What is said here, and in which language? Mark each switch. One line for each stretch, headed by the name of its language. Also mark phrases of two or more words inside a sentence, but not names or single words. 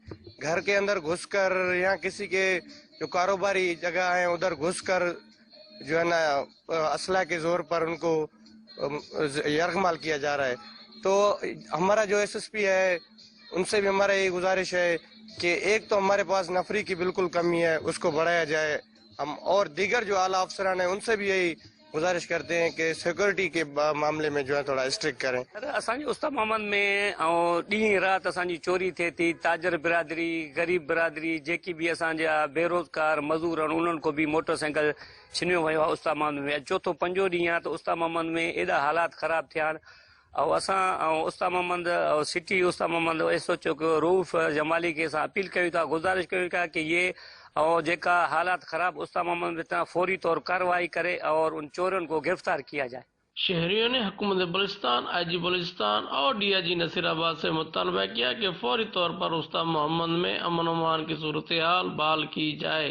Urdu: گھر کے اندر گھس کر یا کسی کے جو کاروباری جگہ ہیں ادھر گھس کر جو ہے نا اسلحہ کے زور پر ان کو یرغمال کیا جا رہا ہے. تو ہمارا جو ایس ایس پی ہے ان سے بھی ہمارا یہ گزارش ہے کہ ایک تو ہمارے پاس نفری کی بالکل کمی ہے, اس کو بڑھایا جائے. ہم اور دیگر جو اعلیٰ افسران ہیں ان سے بھی یہی گزارش کرتے ہیں کہ سیکورٹی کے معاملے میں جو ہے تھوڑا اسٹرکٹ کریں.
Sindhi: اسانجي استاد محمد में ॾींहुं राति असांजी चोरी थिए थी. ताजर बिरादरी, ग़रीब बिरादरी, जेकी बि असांजा बेरोज़गार मज़दूर आहिनि उन्हनि को बि मोटरसाइकिल छिनियो वियो आहे उस्ताद मोहम्मद में. चोथों पंजो ॾींहुं आहे त उस्ताद मोहम्मद में एॾा हालात ख़राब थिया आहिनि. ऐं असां उस्ताद मोहम्मद सिटी उस्ताद मोहम्मद एस एच ओ रऊफ़ जमाली खे असां अपील कयूं था, गुज़ारिश कयूं था कि ये और जेका हालात ख़राब उस्ताद मोहम्मद में था
Urdu: فوری طور کارروائی کرے اور ان چوروں کو گرفتار کیا جائے. شہریوں نے حکومت بلوچستان، IG بلوچستان اور DIG نصیرآباد سے مطالبہ کیا کہ فوری طور پر استاد محمد میں امن امان کی صورت حال بحال کی جائے.